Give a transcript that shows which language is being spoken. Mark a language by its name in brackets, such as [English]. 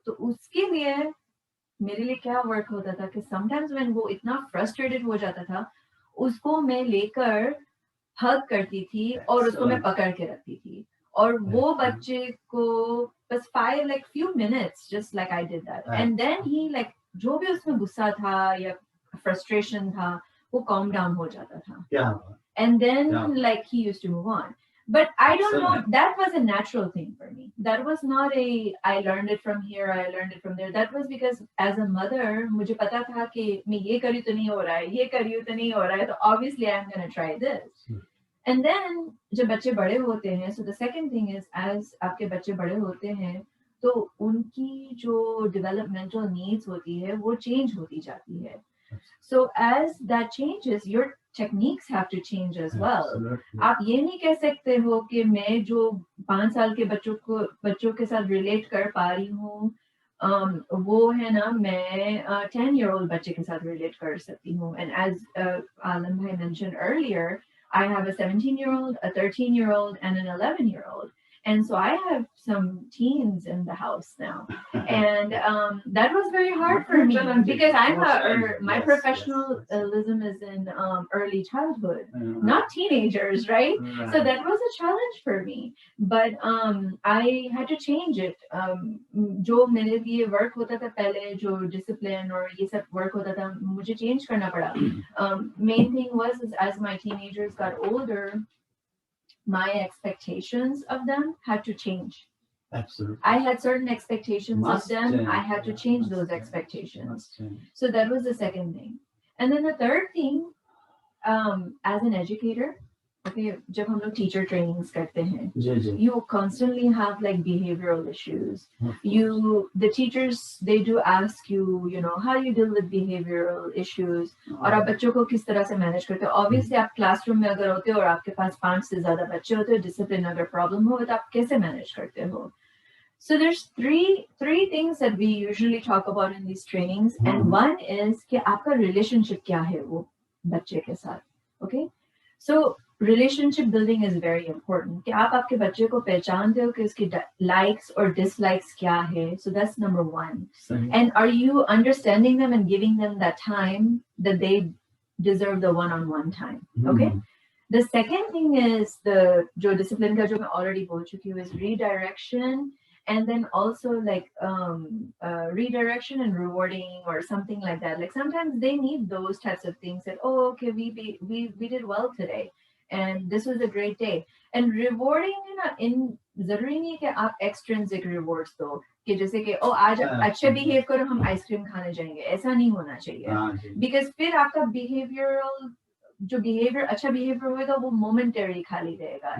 [Hindi] तो उसके लिए मेरे लिए क्या वर्क होता था कि [English] sometimes when [Hindi] वो इतना फ्रस्ट्रेटेड हो जाता था, उसको मैं लेकर हग करती थी और उसको मैं पकड़ के रखती थी, और वो बच्चे को बस 5 [English] like few minutes just like I did that, and then he like [Hindi] जो भी उसमें गुस्सा था या फ्रस्ट्रेशन था वो calm down हो जाता था, [English] and then like he used to move on. But I don't know, that was a natural thing for me. That was not a I learned it from here, I learned it from there. That was because as a mother [Hindi] मुझे पता था कि मैं ये करी तो नहीं हो रहा है, ये करी तो नहीं हो रहा है, तो [English] obviously I'm going to try this. And then [Hindi] जब बच्चे बड़े होते हैं, [English] so the second thing is as [Hindi] आपके बच्चे बड़े होते हैं तो उनकी जो developmental needs होती है वो change होती जाती है. [English] So as that changes, your techniques have to change as well. Absolutely. [Hindi] आप ये नहीं कह सकते हो कि मैं जो 5 साल के बच्चों के साथ relate कर पा रही हूँ, वो है ना, मैं 10-year-old बच्चे के साथ relate कर सकती हूँ. [English] And as Alam bhai mentioned earlier, I have a 17-year-old, a 13-year-old, and an 11-year-old. And so I have some teens in the house now. And that was very hard for me because my professionalism is in early childhood, not teenagers, right? So that was a challenge for me. But I had to change it. [Hindi] जो मेरे लिए work होता था पहले, जो discipline और ये सब work होता था, मुझे change करना पड़ा. [English] Main thing was is as my teenagers got older, my expectations of them had to change. Absolutely. I had certain expectations of them. I had to change those expectations. So that was the second thing. And then the third thing As an educator, okay, [Hindi] जब हम लोग teacher trainings करते हैं, जी जी [English] you constantly have like behavioral issues. of course. The teachers, they do ask you, you know, how you deal with behavioral issues, [Hindi] और आप बच्चों को किस तरह से मैनेज करते हो. Obviously आप क्लासरूम में अगर होते हो और आपके पास 5 से ज्यादा बच्चे होते हो, डिसिप्लिन अगर प्रॉब्लम हो तो आप कैसे मैनेज करते हो. [English] So there's three things that we usually talk about in these trainings, and one is [Hindi] कि आपका relationship क्या है वो बच्चे के साथ. [English] Okay, so relationship building is very important. [Hindi] कि आप आपके बच्चे को पहचानते हो कि उसकी likes or dislikes क्या है. [English] So that's number one. And are you understanding them and giving them that time that they deserve the one-on-one time? Okay. The second thing is the जो discipline का [Hindi] जो मैं already बोल चुकी हूँ [English] is redirection. And then also like redirection and rewarding or something like that. Like sometimes they need those types of things that, oh, okay, we did well today and this was a great day. And rewarding, you know, in [Hindi] जरूरी नहीं है कि आप extrinsic rewards दो कि जैसे कि oh आज अच्छे behave करो हम ice cream खाने जाएंगे, ऐसा नहीं होना चाहिए. Because फिर आपका behavioral जो behavior अच्छा behavior होगा वो momentary खाली रहेगा.